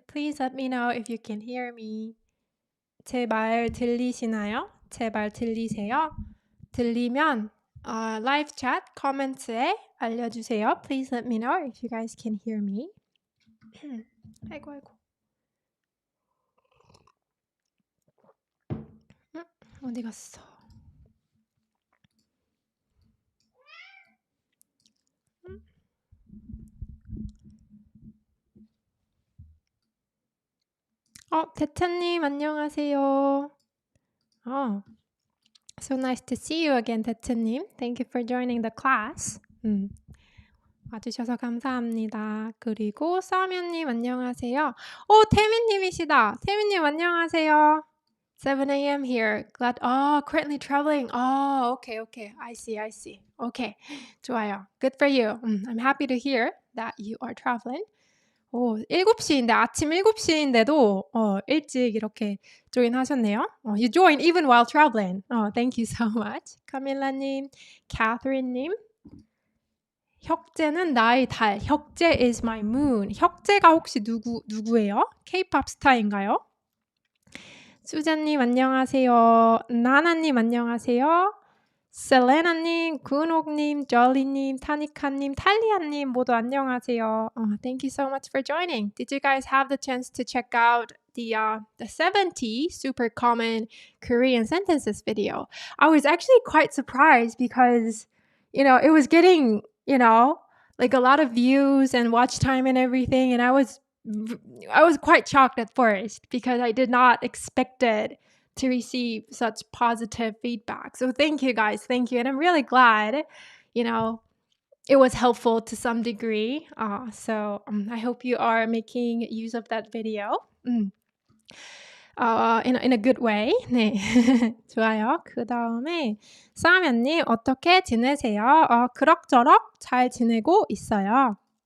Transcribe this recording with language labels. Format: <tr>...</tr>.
<en>Please let me know if you can hear me.</en> <ko>제 말 들리시나요? 제 말 들리세요? 들리면 live chat 코멘트에 알려주세요.</ko> <en>Please let me know if you guys can hear me.</en> <ko>아이고. 어디 갔어? 대찬님 안녕하세요.</ko> <en>So nice to see you again, 대찬님. Thank you for joining the class.</en> <ko>와주셔서 감사합니다. 그리고 싸면님 안녕하세요. 태민님이시다. 태민님 안녕하세요.</ko> <en>7 a.m. here. Currently traveling. Okay. I see. Okay,</en> <ko>좋아요.</ko> <en>Good for you. I'm happy to hear that you are traveling.</en> <ko>7시인데, 아침 7시인데도 일찍 이렇게 조인하셨네요.</ko> <en>You joined even while traveling. Thank you so much. 카밀라님, 캐서린님.</en> <ko>혁재는 나의 달.</ko> <en>혁재 is my moon.</en> <ko>혁재가 혹시 누구예요? K-pop 스타인가요? 수자님 안녕하세요. 나나님 안녕하세요. 셀레나님, 구은옥님, 졸리님, 타니카님, 탈리아님 모두 안녕하세요.</ko> <en>Thank you so much for joining. Did you guys have the chance to check out the 70 super common Korean sentences video? I was actually quite surprised because, it was getting, like a lot of views and watch time and everything. And I was quite shocked at first because I did not expect it to receive such positive feedback. So thank you guys. Thank you. And I'm really glad, it was helpful to some degree. So I hope you are making use of that video. In a good way.</en> <ko>네. 좋아요. 그 다음에 싸면님 어떻게 지내세요? 그럭저럭 잘 지내고 있어요.</ko>